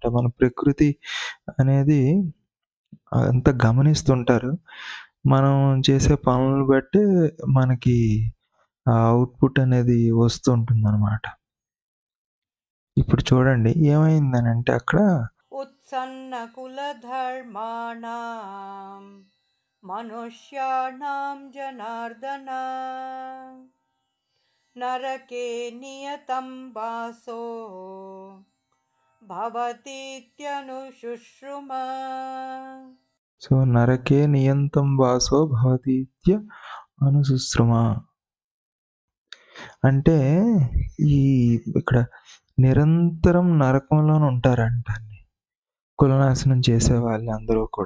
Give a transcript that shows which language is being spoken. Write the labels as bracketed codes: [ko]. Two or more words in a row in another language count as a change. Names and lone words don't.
[te] మన ప్రకృతి అనేది అంతా గమనిస్తుంటారు. మనం చేసే పనులను బట్టే మనకి ఆ ఔట్‌పుట్ అనేది వస్తూ ఉంటుందనమాట. ఇప్పుడు చూడండి ఏమైందనంటే అక్కడ [sa] उत्सन्नकुलधर्माणां मनुष्याणां जनार्दन नरके नियतं वासो भवतीत्यनुशुश्रुमा. సో, నరకే నియంతం వాసో భవతీత్య అనుశుశ్రుమ. [te] అంటే ఈ ఇక్కడ నిరంతరం నరకంలోనే ఉంటారంటండి. కులనాశనం చేసేవాళ్ళందరూ కూడా.